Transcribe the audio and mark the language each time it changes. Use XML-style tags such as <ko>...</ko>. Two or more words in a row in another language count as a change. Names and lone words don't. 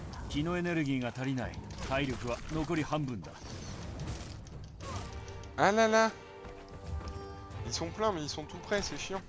<ja>気のエネルギーが足りない。体力は残り半分だ。</ja> <fr>Ah là là. Ils sont pleins mais ils sont tout près, c'est chiant.</fr>